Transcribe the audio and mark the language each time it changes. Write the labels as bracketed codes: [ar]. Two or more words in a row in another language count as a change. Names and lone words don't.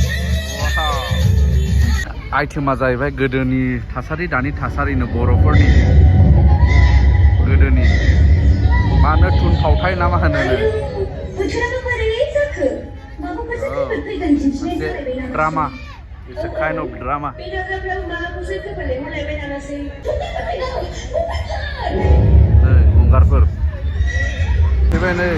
[brx] आइटेमा जाहैबाय गोदोनि थासारि दानि थासारिनो बर'फोरनि गोदोनि मानो थुनफावथाय ना मा होनो [en] मोनसे ड्रामा It's a kind of drama [brx] गंगारफोर फैबाय नै